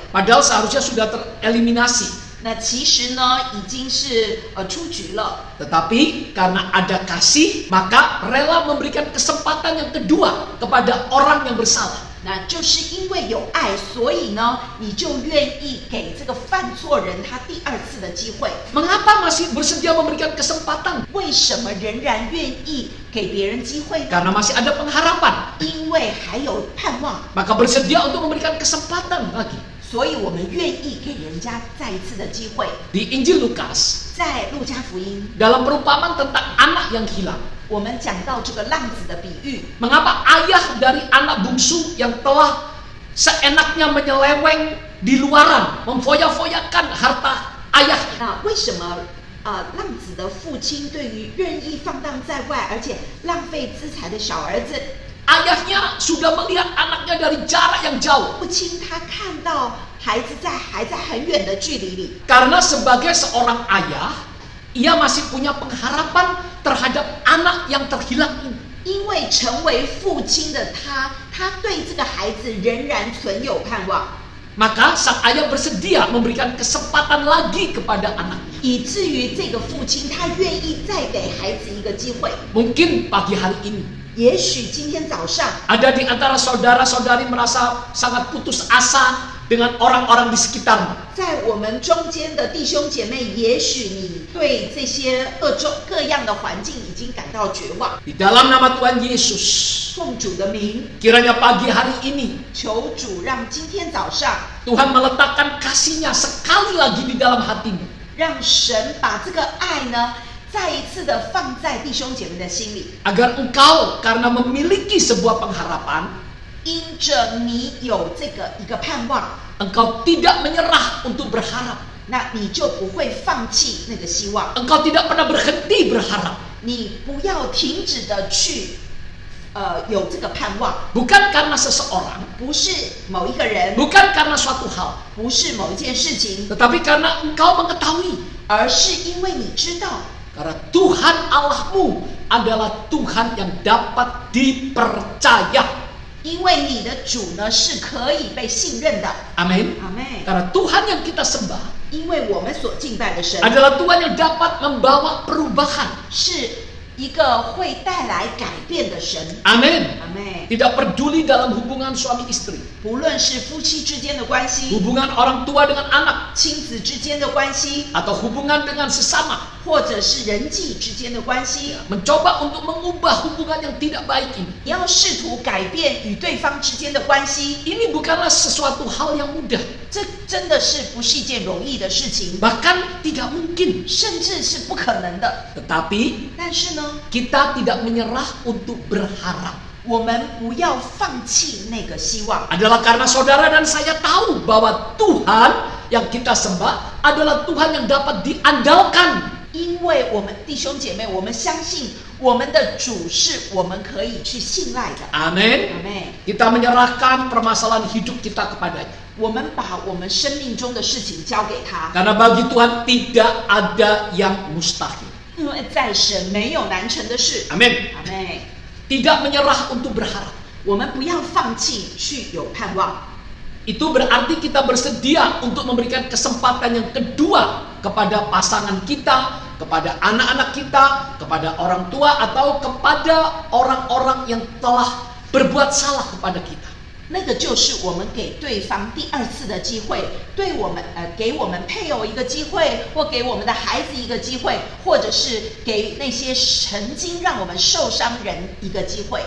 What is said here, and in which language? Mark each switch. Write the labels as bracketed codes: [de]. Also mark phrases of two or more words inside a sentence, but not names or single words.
[id] Padahal seharusnya sudah tereliminasi. [zh] 那其实呢，已经是出局了。 [id] Tetapi karena ada kasih, maka rela memberikan kesempatan yang kedua kepada orang yang bersalah. [zh] 那就是因为有爱，所以呢，你就愿意给这个犯错人他第二次的机会。 [id] Mengapa masih bersedia memberikan kesempatan? [zh] 为什么仍然愿意给别人机会呢？ [id] Karena masih ada pengharapan. [zh] 因为还有盼望， [id] Maka bersedia untuk memberikan kesempatan lagi. [zh] 所以我们愿意给人家再一次的机会。 [id] Di Injil Lukas, [zh] 在路加福音， [id] dalam perumpamaan tentang anak yang hilang. [zh] 我们讲到这个浪子的比喻。 [id] Mengapa ayah dari anak bungsu yang telah seenaknya menyeleweng di luaran, memfoya-foyakan harta ayah. [zh] 那为什么浪子的父亲对于任意放荡在外，而且浪费资财的小儿子， [id] Ayahnya sudah melihat anaknya dari jarak yang jauh. [zh] 父亲他看到孩子还在很远的距离里， [id] Karena sebagai seorang ayah, ia masih punya pengharapan terhadap anak yang terhilang ini. [zh] 因为成为父亲的他对这个孩子仍然存有盼望， [id] Maka sang ayah bersedia memberikan kesempatan lagi kepada anaknya. [zh] 以至于这个父亲他愿意再给孩子一个机会。 [id] Mungkin pagi hari ini [zh] 也许今天早上 [id] ada di antara saudara-saudari merasa sangat putus asa dengan orang-orang di sekitarmu. [zh] 在我们中间的弟兄姐妹，也许你对这些各样的环境已经感到绝望。 [id] Di dalam nama Tuhan Yesus, [zh] 奉主的名， [id] kiranya pagi hari ini [zh] 求主让今天早上， [id] Tuhan meletakkan kasih-Nya sekali lagi di dalam hatimu. [zh] 让神把这个爱呢，再一次的放在弟兄姐妹的心里， [id] Agar engkau karena memiliki sebuah pengharapan, [zh] 因着你有这个一个盼望， [id] engkau tidak menyerah untuk berharap. [zh] 那你就不会放弃那个希望， [id] Engkau tidak pernah berhenti berharap. [zh] 你不要停止的去有这个盼望， [id] Bukan karena seseorang, [zh] 不是某一个人， [id] bukan karena suatu hal, [zh] 不是某一件事情， [id] tetapi karena engkau mengetahui [zh] 而是因为你知道， [id] karena Tuhan Allahmu adalah Tuhan yang dapat dipercaya. [zh] 因为你的主呢是可以被信任的。 [id] Amin. [zh] 阿妹， [id] Karena Tuhan yang kita sembah [zh] 因为我们所敬拜的神 [id] adalah Tuhan yang dapat membawa perubahan. [zh] 是一个会带来改变的神。 [id] Amin. [zh] 阿妹， [id] Tidak peduli dalam hubungan suami istri, [zh] 不论是夫妻之间的关系， [id] hubungan orang tua dengan anak, [zh] 亲子之间的关系， [id] atau hubungan dengan sesama, [zh] 或者是人际之间的关系， [id] mencoba untuk mengubah hubungan yang tidak baik ini. [zh] 你要试图改变与对方之间的关系， [id] Ini bukanlah sesuatu hal yang mudah, [zh] 这真的是不是一件容易的事情， [id] bahkan tidak mungkin. [zh] 甚至是不可能的。 [id] Tetapi [zh] 但是呢， [id] kita tidak menyerah untuk berharap. [zh] 我们不要放弃那个希望， [id] Adalah karena saudara dan saya tahu bahwa Tuhan yang kita sembah adalah Tuhan yang dapat diandalkan. [zh] 因为我们弟兄姐妹，我们相信我们的主是我们可以去信赖的。 [id] Amin. [zh] 阿妹， [id] Kita menyerahkan permasalahan hidup kita kepadanya. [zh] 我们把我们生命中的事情交给他， [id] Karena bagi Tuhan tidak ada yang mustahil. [zh] 因为在神没有难成的事。 [id] Amin. [zh] 阿妹， [id] Tidak menyerah untuk berharap. [zh] 我们不要放弃去有盼望， [id] Itu berarti kita bersedia untuk memberikan kesempatan yang kedua kepada pasangan kita, kepada anak-anak kita, kepada orang tua, atau kepada orang-orang yang telah berbuat salah kepada kita. [zh] 那个就是我们给对方第二次的机会，对我们给我们配偶一个机会，或给我们的孩子一个机会，或者是给那些曾经让我们受伤人一个机会。